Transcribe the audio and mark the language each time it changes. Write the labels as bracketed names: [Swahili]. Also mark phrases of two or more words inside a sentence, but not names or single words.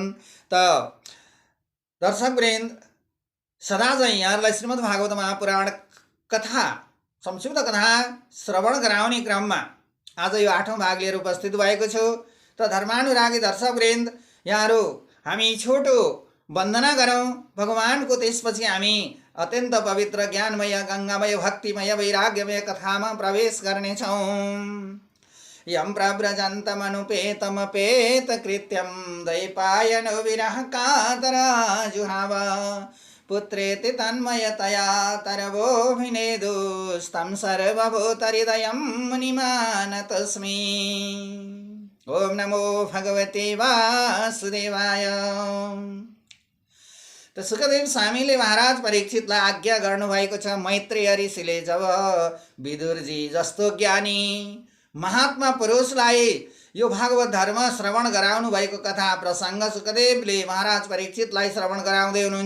[Nepali] त दर्शक वृन्द, सदा चाहिँ यहाँहरूलाई श्रीमद् भागवत महापुराण कथा संक्षिप्त कथा श्रवण गराउने क्रममा आज यो 8औं भाग लिएर उपस्थित भएको छु। त धर्मानुरागी दर्शक वृन्द, यहाँहरू हामी छोटो वन्दना गरौँ भगवानको, त्यसपछि हामी अत्यन्त पवित्र ज्ञानमय गङ्गामय भक्तिमय वैराग्यमय कथामा प्रवेश गर्नेछौँ। [Sanskrit] यं प्रव्रजन्तमनुपेतमपेतकृत्यं दैपायनो विरह कातराजुहाव पुत्रेति तन्मयतया तरवोऽभिनेदुस्तं सर्वभूतहृदयं मुनिमानतोऽस्मि। ॐ नमो भगवते वासुदेवाय। [Nepali] त सुखदेव स्वामीले महाराज परीक्षितलाई आज्ञा गर्नुभएको छ। मैत्रेय ऋषिले जब विदुरजी जस्तो ज्ञानी महात्मा पुरुषलाई यो भागवत धर्म श्रवण गराउनु भएको कथा प्रसङ्ग सुखदेवले महाराज परीक्षितलाई श्रवण गराउँदै हुनुहुन्छ।